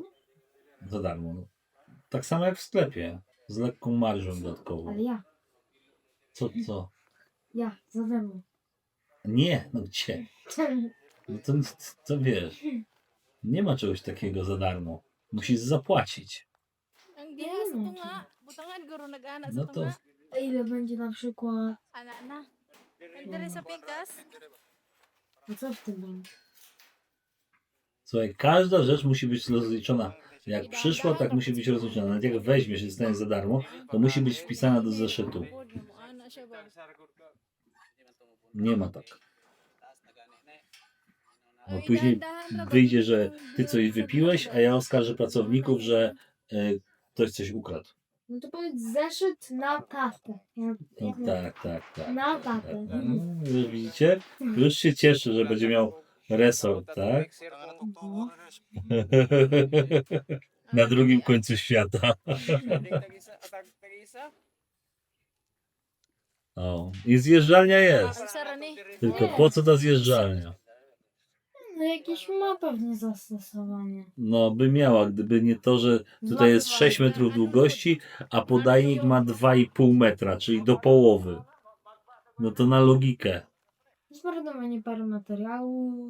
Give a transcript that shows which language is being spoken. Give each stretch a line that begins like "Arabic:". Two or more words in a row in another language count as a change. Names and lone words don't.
Polish: za darmo. No. Tak samo jak w sklepie. Z lekką marżą dodatkową. Ale ja. Co? Ja, za darmo. Nie, no gdzie? No to wiesz. Nie ma czegoś takiego za darmo. Musisz zapłacić.
Cebuano: Ang diha sa to nga. Butangan guro nag-ana
Polish: No
Cebuano: sa to to nga.
Polish: A ile będzie na przykład...
Cebuano: Ana na. Ang dali sa pikas.
Polish: A co w tym będzie? słuchaj, każda rzecz musi być rozliczona. Jak przyszła, tak musi być rozliczona. Nawet jak weźmiesz i dostaniesz za darmo, to musi być wpisana do zeszytu.
Cebuano: Ana siya ba?
Polish: Nie ma tak. Bo później wyjdzie, że ty coś wypiłeś, a ja oskarżę pracowników, że ktoś coś ukradł. No to powiedz zeszyt na tatę. No tak. Na tatę. Już widzicie? Już się cieszę, że będzie miał Resort, tak? Na drugim końcu świata. O, i zjeżdżalnia jest.
Cebuano: Ang sara ni.
Polish: Tylko po co ta zjeżdżalnia? No jakieś ma pewnie zastosowanie. No by miała, gdyby nie to, że tutaj jest 6 metrów długości, a podajnik ma 2,5 metra, czyli do połowy. No to na logikę. Zmarnowanie parę materiału.